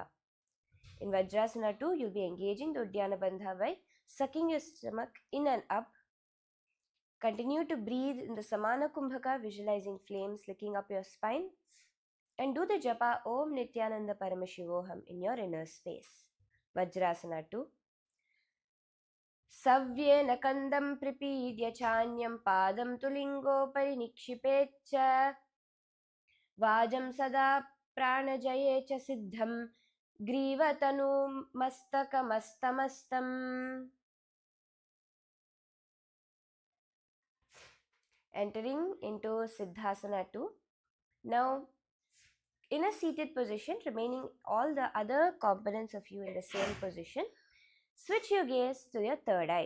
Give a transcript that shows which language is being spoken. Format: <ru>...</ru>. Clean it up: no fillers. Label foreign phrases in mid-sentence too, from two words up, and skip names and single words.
<en>In Vajrasana 2, you'll be engaging the</en> <sa>Uddiyana Bandha</sa> <en>by sucking your stomach in and up. Continue to breathe in the</en> <sa>Samana Kumbhaka,</sa> <en>visualizing flames licking up your spine. And do the japa</en> <sa>Om Nithyananda Paramashivoham</sa> <en>in your inner space. Vajrasana 2.</en> <sa>Savyena kandam pripidya chanyam padam tulingo parinikshipetcha vajam sada pranajayecha siddham grivatanu mastakamastam.</sa> <en>Entering into Siddhasana 2. Now, in a seated position, remaining all the other components of you in the same position, switch your gaze to your third eye.</en>